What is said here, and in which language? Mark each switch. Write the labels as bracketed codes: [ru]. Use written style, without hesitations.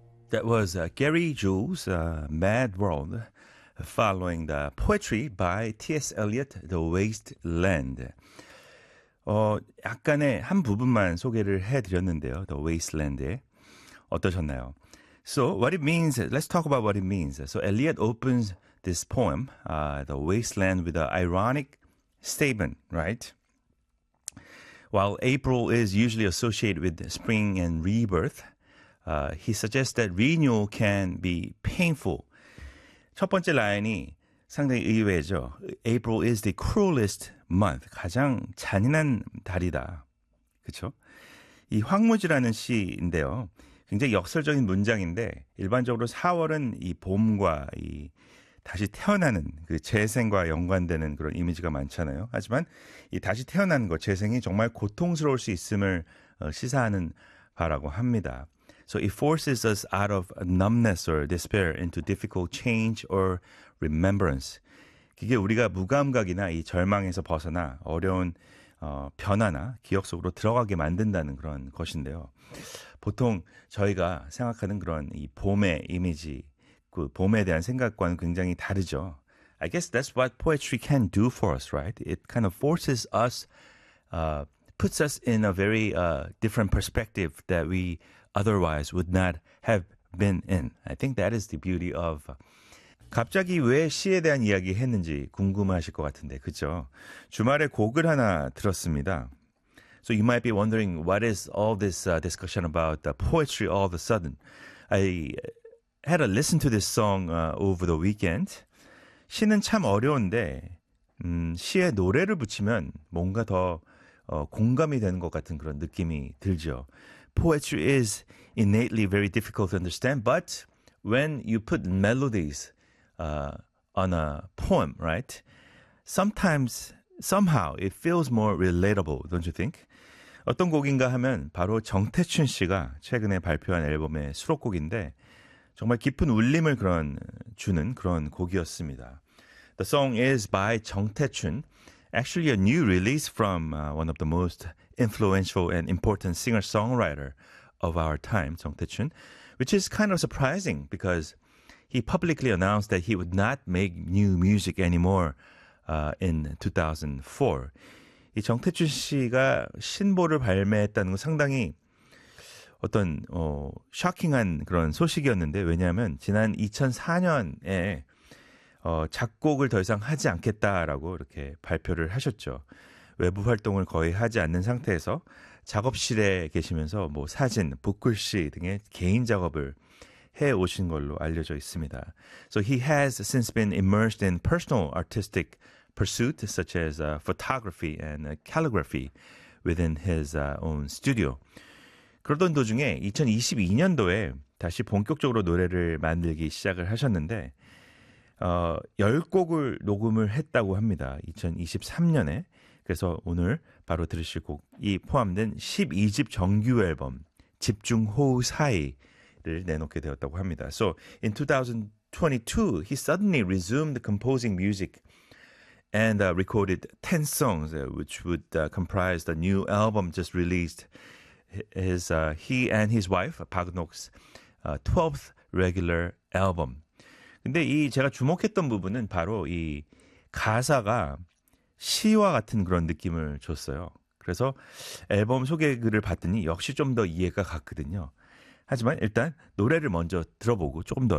[en] That was Gary Jules' Mad World, following the poetry by T.S. Eliot, The Wasteland. [ko] 약간의 한 부분만 소개를 해드렸는데요. The Wasteland에 어떠셨나요? [en] So what it means, let's talk about what it means. So Eliot opens this poem, The Wasteland, with an ironic statement, right? While April is usually associated with spring and rebirth, he suggests that renewal can be painful. [ko] 첫 번째 라인이 상당히 의외죠. [en] April is the cruelest month. [ko] 가장 잔인한 달이다. 그렇죠? 이 황무지라는 시인데요. 굉장히 역설적인 문장인데 일반적으로 4월은 이 봄과 이 다시 태어나는 그 재생과 연관되는 그런 이미지가 많잖아요. 하지만 이 다시 태어나는 것, 재생이 정말 고통스러울 수 있음을 시사하는 바라고 합니다. [en] So it forces us out of numbness or despair into difficult change or remembrance. [ko] 그게 우리가 무감각이나 이 절망에서 벗어나 어려운 변화나 기억 속으로 들어가게 만든다는 그런 것인데요. 보통 저희가 생각하는 그런 이 봄의 이미지, 그 봄에 대한 생각과는 굉장히 다르죠. [en] I guess that's what poetry can do for us, right? It kind of forces us, puts us in a very different perspective that we otherwise would not have been in. I think that is the beauty of... [ko] 갑자기 왜 시에 대한 이야기 했는지 궁금하실 것 같은데, 그쵸? 주말에 곡을 하나 들었습니다. [en] So you might be wondering, what is all this discussion about the poetry all of a sudden? I had a listen to this song over the weekend. [ko] 시는 참 어려운데, 시에 노래를 붙이면 뭔가 더 공감이 되는 것 같은 그런 느낌이 들죠. [en] Poetry is innately very difficult to understand, but when you put melodies on a poem, right? Sometimes, somehow, it feels more relatable, don't you think? [ko] 어떤 곡인가 하면 바로 정태춘 씨가 최근에 발표한 앨범의 수록곡인데 정말 깊은 울림을 그런 주는 그런 곡이었습니다. [en] The song is by 정태춘. Actually, a new release from one of the most influential and important singer-songwriter of our time, 정태춘, which is kind of surprising because he publicly announced that he would not make new music anymore in 2004. [ko] 이 정태춘 씨가 신보를 발매했다는 건 상당히 어떤 shocking한 그런 소식이었는데 왜냐하면 지난 2004년에 작곡을 더 이상 하지 않겠다라고 이렇게 발표를 하셨죠. 외부 활동을 거의 하지 않는 상태에서 작업실에 계시면서 뭐 사진, 붓글씨 등의 개인 작업을 해 오신 걸로 알려져 있습니다. [en] So he has since been immersed in personal artistic pursuits such as photography and calligraphy within his own studio. [ko] 그러던 도중에 2022년도에 다시 본격적으로 노래를 만들기 시작을 하셨는데 10곡을 녹음을 했다고 합니다. 2023년에. 그래서 오늘 바로 들으실 곡, 이 포함된 12집 정규 앨범 집중호우 사이를 내놓게 되었다고 합니다. [en] So in 2022, he suddenly resumed composing music and recorded 10 songs which would comprise the new album just released. He and his wife, Park Nok's 12th regular album. [ko] 근데 이 제가 주목했던 부분은 바로 이 가사가 시와 같은 그런 느낌을 줬어요. 그래서 앨범 소개 글을 봤더니 역시 좀 더 이해가 갔거든요. 하지만 일단 노래를 먼저 들어보고 조금 더 이해